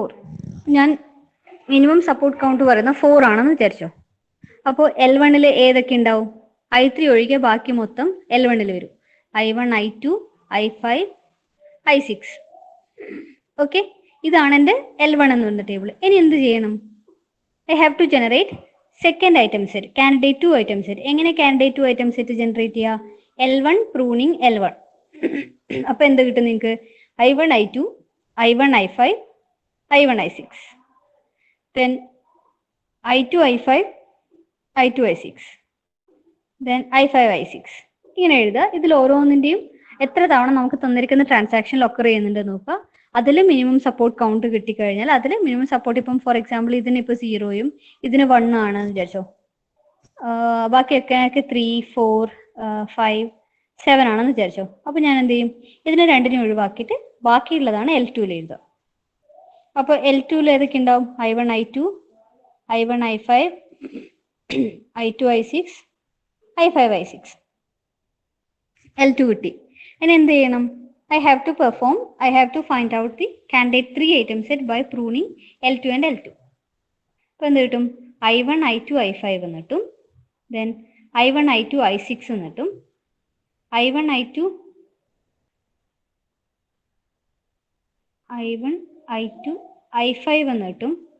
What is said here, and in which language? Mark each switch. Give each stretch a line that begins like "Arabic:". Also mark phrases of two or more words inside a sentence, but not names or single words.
Malayalam: ഞാൻ
English: minimum support count
Malayalam: പറയുന്ന 4 ആണെന്ന് വിചാരിച്ചോ. അപ്പോൾ L1 ഏതൊക്കെ ഉണ്ടാവും? I3 ഒഴികെ ബാക്കി മൊത്തം L1 വരും. I1, I2, I5, I6. ഓക്കെ, ഇതാണ് എൻ്റെ L1 എന്ന് പറയുന്ന ടേബിൾ. ഇനി എന്ത് ചെയ്യണം?
English: I have to generate second item set, candidate 2 item set.
Malayalam: എങ്ങനെ
English: candidate 2 item set
Malayalam: ജനറേറ്റ് ചെയ്യുക? L1 pruning L1. അപ്പൊ എന്ത് കിട്ടും നിങ്ങൾക്ക്? I1, I2, I1, I5, I1, I6.
English: Then I2, I5, I2, I6. Then I5, I6.
Malayalam: ഇങ്ങനെ എഴുതുക. ഇതിൽ ഓരോന്നിൻ്റെയും എത്ര തവണ നമുക്ക് തന്നിരിക്കുന്ന ട്രാൻസാക്ഷനിൽ ഒക്കർ ചെയ്യുന്നുണ്ട് നോക്കുക. അതിൽ
English: minimum support count
Malayalam: കിട്ടിക്കഴിഞ്ഞാൽ അതിൽ
English: minimum support,
Malayalam: ഇപ്പം
English: for example
Malayalam: ഇതിന് ഇപ്പോൾ 0യും ഇതിന് 1 ആണെന്ന് വിചാരിച്ചോ. ബാക്കിയൊക്കെ 3, 4, 5, 7 ആണെന്ന് വിചാരിച്ചോ. അപ്പൊ ഞാൻ എന്ത് ചെയ്യും? ഇതിനെ രണ്ടിനും ഒഴിവാക്കിയിട്ട് ബാക്കിയുള്ളതാണ് L2ൽ എഴുതുക. അപ്പൊ L2ൽ ഏതൊക്കെ ഉണ്ടാവും? I1, I2, I1, I5, I2, I6, I5, I6. L2 കിട്ടി. ഇനി എന്ത് ചെയ്യണം?
English: I have to find out the candidate 3 item set by pruning L2 and L2.
Malayalam: അപ്പൊ എന്ത് കിട്ടും? I1, I2, I5 എന്ന് കിട്ടും. Then I1, I2, I6 എന്ന് കിട്ടും. I1, I2, I5 എന്ന് കിട്ടും.